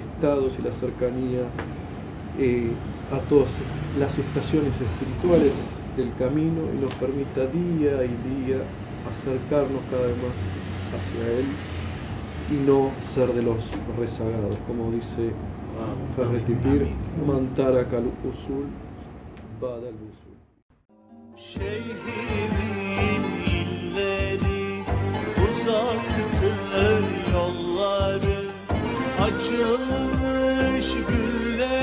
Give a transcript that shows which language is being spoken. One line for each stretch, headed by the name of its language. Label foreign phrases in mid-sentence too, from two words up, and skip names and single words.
Spanish: y la cercanía a todas las estaciones espirituales del camino, y nos permita día y día acercarnos cada vez más hacia Él y no ser de los rezagados, como dice Hazreti Pir,
Arabic: من ترك الأصول بعد الأصول.
Turkish: Şeyhimin illeri uzaktır, yolları açılmış gül